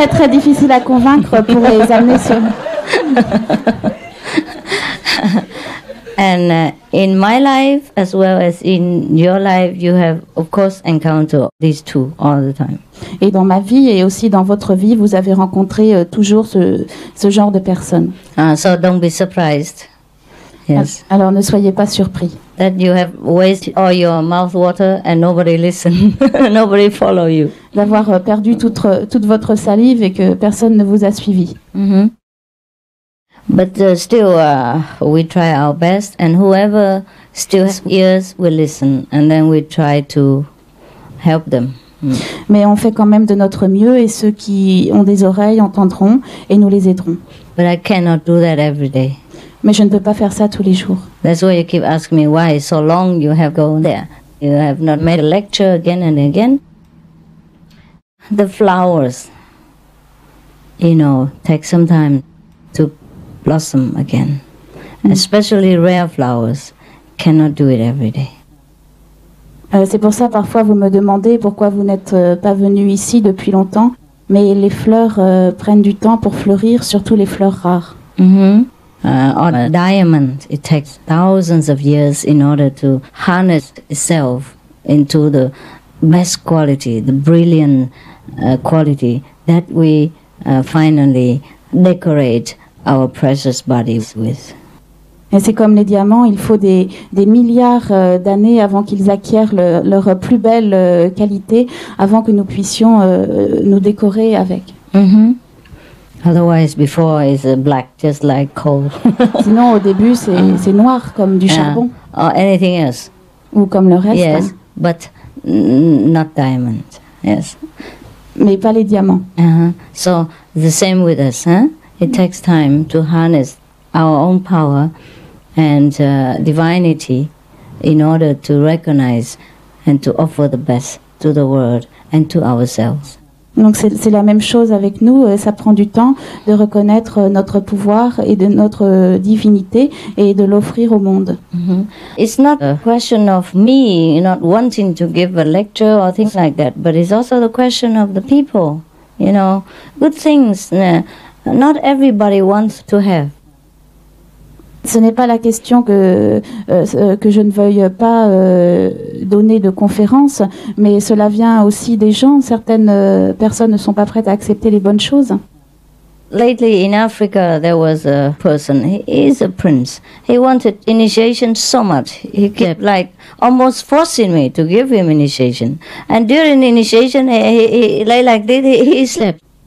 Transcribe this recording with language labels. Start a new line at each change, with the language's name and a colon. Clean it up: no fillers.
French: Difficiles à convaincre pour les amener sur...
English: And in my life, as well as in your life, you have, of course, encountered these two all the time.
French: Et dans ma vie et aussi dans votre vie, vous avez rencontré toujours ce genre de personnes.
English: So don't be surprised. Yes.
French: Alors ne soyez pas surpris.
English: That you have wasted all your mouth water and nobody listen, nobody follow you.
French: D'avoir perdu toute votre salive et que personne ne vous a suivi.
English: But still, we try our best, and whoever still has ears will listen, and then we try to help them.
French: Mais on fait quand même de notre mieux, et ceux qui ont des oreilles entendront, et nous les aiderons.
English: But I cannot do that every day.
French: Mais je ne peux pas faire ça tous les jours.
English: That's why you keep asking me why so long you have gone there. You have not made a lecture again and again. The flowers, take some time to blossom again. Especially rare flowers cannot do it every day.
French: C'est pour ça parfois vous me demandez pourquoi vous n'êtes pas venu ici depuis longtemps, mais les fleurs prennent du temps pour fleurir, surtout les fleurs rares.
English: On a diamond, it takes thousands of years in order to harness itself into the best quality, the brilliant quality that we finally decorate our precious bodies with.
French: Et c'est comme les diamants, il faut des milliards d'années avant qu'ils acquièrent leur plus belle qualité, avant que nous puissions nous décorer avec.
English: Otherwise, before is black, just like coal.
French: Sinon, au début, c'est noir comme du charbon.
English: Or anything else.
French: Ou comme le reste.
English: Yes, but not diamond. Yes.
French: Mais pas les diamants.
English: So the same with us, huh? It takes time to harness our own power and divinity in order to recognize and to offer the best to the world and to ourselves.
French: Donc c'est la même chose avec nous, ça prend du temps de reconnaître notre pouvoir et de notre divinité et de l'offrir au monde.
English: It's not a question of me not wanting to give a lecture or things like that, but it's also the question of the people, good things. Not everybody wants to have.
French: Ce n'est pas la question que je ne veuille pas donner de conférences, mais cela vient aussi des gens. Certaines personnes ne sont pas prêtes à accepter les bonnes choses.
English: Lately in Africa there was a person, he is a prince. He wanted initiation so much. He kept almost forcing me to give him initiation. And during initiation he lay like this, he slept.